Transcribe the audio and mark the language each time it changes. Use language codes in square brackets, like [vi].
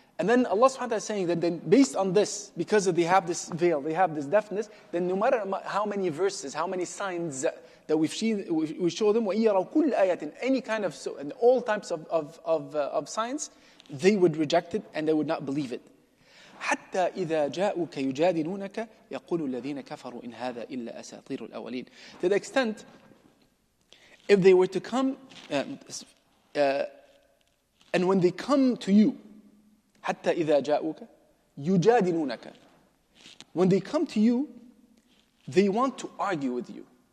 [en] And then Allah subhanahu wa ta'ala is saying that then based on this, because they have this veil, they have this deafness, then no matter how many verses, how many signs that we show them, [ar] وَإِن يَرَوْا كُلَّ آيَةٍ, [en] any kind of, and all types of signs, they would reject it and they would not believe it. [ar] حتى إذا جاءوك يجادلونك يقول الذين كفروا إن هذا إلا أساطير الأولين. [en] To the extent, if they were to come, and when they come to you, [ar] حتى إذا جاءوك يجادلونك. [en] When they come to you, they want to argue with you.